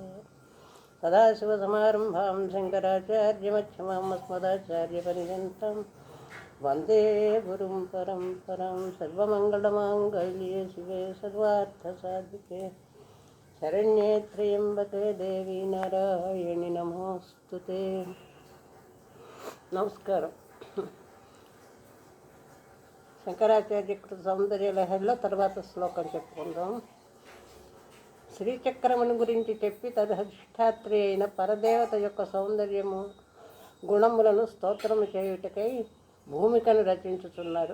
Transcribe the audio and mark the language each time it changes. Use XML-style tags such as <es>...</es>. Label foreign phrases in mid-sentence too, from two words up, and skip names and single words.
<sa>सदाशिवसमारम्भां शङ्कराचार्यमध्यमाम् अस्मदाचार्यपर्यन्तं वन्दे गुरुं परम्परां। सर्वमङ्गलमाङ्गल्ये शिवे सर्वार्थसाधिके शरण्ये त्र्यम्बके देवी नारायणि नमोऽस्तुते।</sa> <te>నమస్కారం. శంకరాచార్య కృత సౌందర్య లహరిలో తర్వాత శ్లోకం చెప్పుకుందాం. శ్రీచక్రముని గురించి చెప్పి తదధిష్టాత్రి అయిన పరదేవత యొక్క సౌందర్యము గుణములను స్తోత్రము చేయుటకై భూమికను రచించుచున్నారు.</te>